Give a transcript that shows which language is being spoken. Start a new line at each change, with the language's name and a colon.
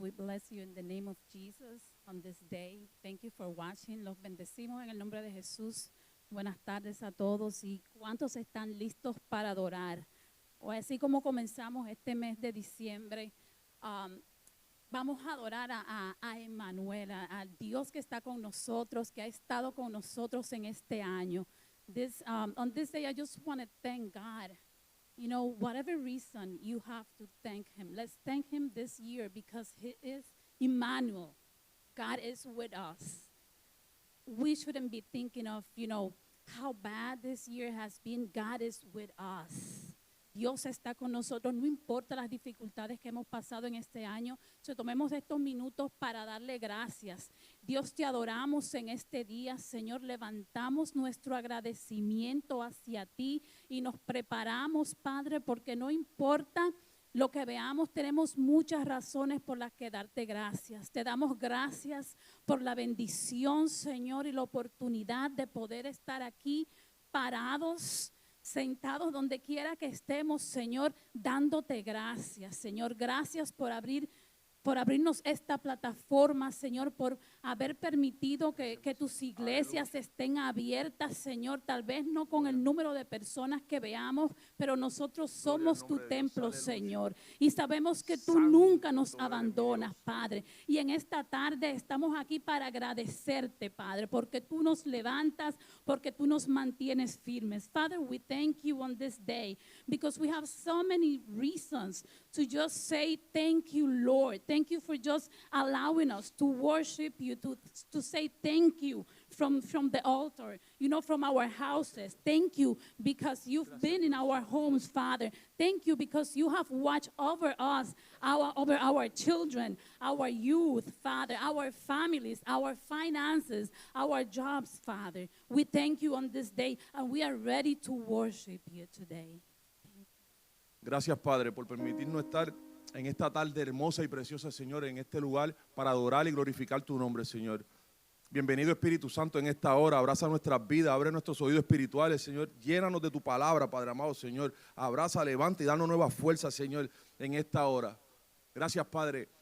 English: We bless you in the name of Jesus on this day. Thank you for watching.
Spanish: Los bendecimos en el nombre de Jesús. Buenas tardes a todos. ¿Y cuántos están listos para adorar? O así como comenzamos este mes de diciembre, vamos a adorar a Emmanuel, al Dios que está con nosotros, que ha estado con nosotros en este año.
English: On this day, I just want to thank God. You know, whatever reason you have to thank him, let's thank him this year because he is Emmanuel. God is with us. We shouldn't be thinking of, how bad this year has been. God is with us.
Spanish: Dios está con nosotros, no importa las dificultades que hemos pasado en este año. Tomemos estos minutos para darle gracias. Dios, te adoramos en este día, Señor. Levantamos nuestro agradecimiento hacia ti y nos preparamos, Padre, porque no importa lo que veamos, tenemos muchas razones por las que darte gracias. Te damos gracias por la bendición, Señor, y la oportunidad de poder estar aquí parados, sentados donde quiera que estemos, Señor, dándote gracias, Señor. Gracias por abrirnos esta plataforma, Señor, por haber permitido que tus iglesias estén abiertas, Señor. Tal vez no con el número de personas que veamos, pero nosotros somos tu templo, Señor. Y sabemos que tú nunca nos abandonas, Padre. Y en esta tarde estamos aquí para agradecerte, Padre, porque tú nos levantas, porque tú nos mantienes firmes.
English: Father, we thank you on this day because we have so many reasons to just say thank you, Lord. Thank you for just allowing us to worship you, to say thank you from the altar, from our houses. Thank you because you've been in our homes, Father. Thank you because you have watched over us, over our children, our youth, Father, our families, our finances, our jobs, Father. We thank you on this day and we are ready to worship you today.
Spanish: Gracias, Padre, por permitirnos estar en esta tarde hermosa y preciosa, Señor, en este lugar para adorar y glorificar tu nombre, Señor. Bienvenido, Espíritu Santo, en esta hora. Abraza nuestras vidas, abre nuestros oídos espirituales, Señor. Llénanos de tu palabra, Padre amado, Señor. Abraza, levanta y danos nuevas fuerzas, Señor, en esta hora. Gracias, Padre.